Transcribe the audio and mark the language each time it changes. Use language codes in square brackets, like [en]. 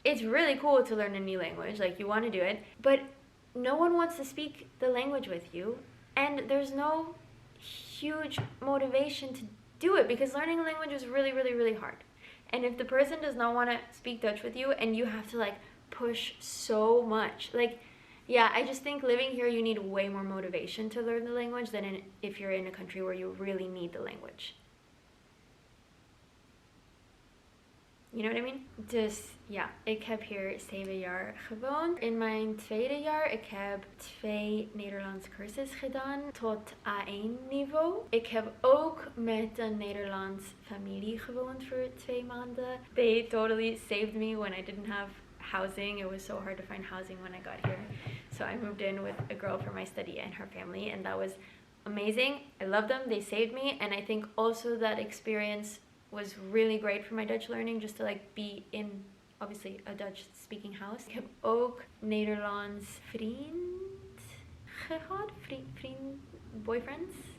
[en] It's really cool to learn a new language, like you want to do it, but no one wants to speak the language with you, and there's no huge motivation to do it because learning a language is really, really, really hard. And if the person does not want to speak Dutch with you and you have to like push so much, like, yeah, I just think living here you need way more motivation to learn the language than if you're in a country where you really need the language. You know what I mean? [nl] Dus ja, ik heb hier 7 jaar gewoond. In mijn tweede jaar, ik heb 2 Nederlands cursussen gedaan tot A1 niveau. Ik heb ook met een Nederlands familie gewoond voor 2 maanden. [en] They totally saved me when I didn't have housing. It was so hard to find housing when I got here. So I moved in with a girl for my study and her family, and that was amazing. I love them. They saved me, and I think also that experience was really great for my Dutch learning, just to like be in obviously a Dutch speaking house. [nl] Ik heb ook Nederlands vriend gehad, [en] boyfriends.